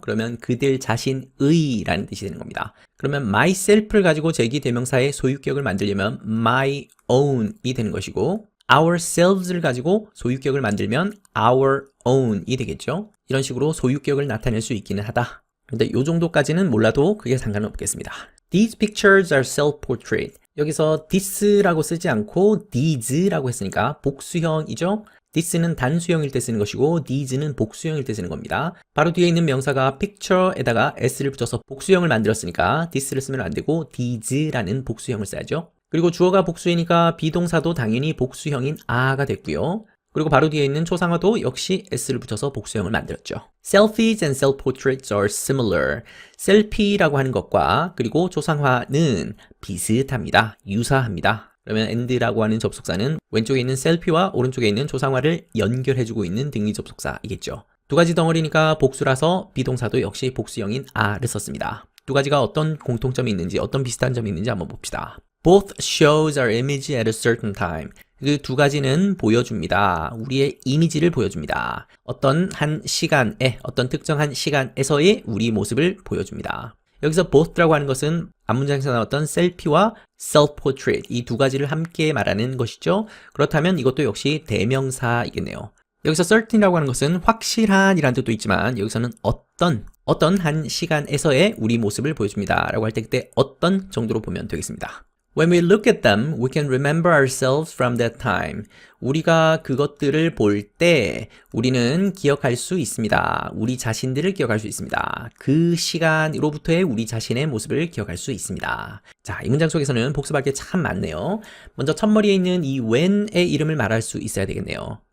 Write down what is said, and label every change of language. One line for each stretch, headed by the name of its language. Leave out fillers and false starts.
Korean: 그러면 그들 자신의 라는 뜻이 되는 겁니다. 그러면 myself를 가지고 제기대명사의 소유격을 만들려면 my own이 되는 것이고 ourselves를 가지고 소유격을 만들면 our own이 되겠죠. 이런 식으로 소유격을 나타낼 수 있기는 하다. 그런데 이 정도까지는 몰라도 그게 상관은 없겠습니다.
English: These pictures are self-portrait.
Korean: 여기서 this라고 쓰지 않고 these라고 했으니까 복수형이죠. this는 단수형일 때 쓰는 것이고 these는 복수형일 때 쓰는 겁니다. 바로 뒤에 있는 명사가 picture에다가 s를 붙여서 복수형을 만들었으니까 this를 쓰면 안 되고 these라는 복수형을 써야죠. 그리고 주어가 복수이니까 비동사도 당연히 복수형인 a가 됐고요. 그리고 바로 뒤에 있는 초상화도 역시 s를 붙여서 복수형을 만들었죠.
English: Selfies and self-portraits are similar.
Korean: 셀피라고 하는 것과 그리고 초상화는 비슷합니다. 유사합니다. 그러면 and라고 하는 접속사는 왼쪽에 있는 셀피와 오른쪽에 있는 초상화를 연결해주고 있는 등위 접속사이겠죠. 두 가지 덩어리니까 복수라서 비동사도 역시 복수형인 a를 썼습니다. 두 가지가 어떤 공통점이 있는지 어떤 비슷한 점이 있는지 한번 봅시다.
English: Both shows our image at a certain time.
Korean: 그 두 가지는 보여줍니다. 우리의 이미지를 보여줍니다. 어떤 한 시간에, 어떤 특정한 시간에서의 우리 모습을 보여줍니다. 여기서 both라고 하는 것은 앞문장에서 나왔던 셀피와 self-portrait 이 두 가지를 함께 말하는 것이죠. 그렇다면 이것도 역시 대명사이겠네요. 여기서 certain이라고 하는 것은 확실한 이라는 뜻도 있지만 여기서는 어떤 한 시간에서의 우리 모습을 보여줍니다. 라고 할 때 그때 어떤 정도로 보면 되겠습니다.
English: When we look at them, we can remember ourselves from that time.
Korean: 우리가 그것들을 볼 때 우리는 기억할 수 있습니다. 우리 자신들을 기억할 수 있습니다. 그 시간으로부터의 우리 자신의 모습을 기억할 수 있습니다. 자, 이 문장 속에서는 복습할 게 참 많네요. 먼저 첫머리에 있는 이 when의 이름을 말할 수 있어야 되겠네요.